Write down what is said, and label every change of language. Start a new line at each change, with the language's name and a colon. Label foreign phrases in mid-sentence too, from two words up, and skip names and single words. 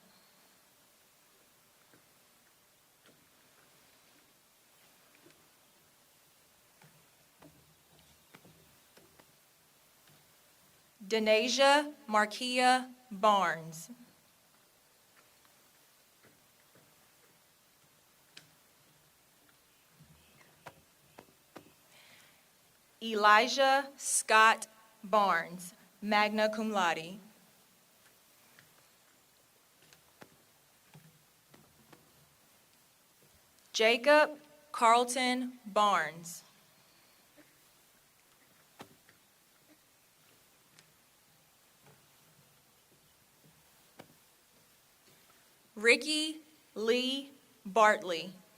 English: Denasia Markia Barnes. Elijah Scott Barnes,
Latin: magna cum laude.
English: Jacob Carlton Barnes. Ricky Lee Bartley.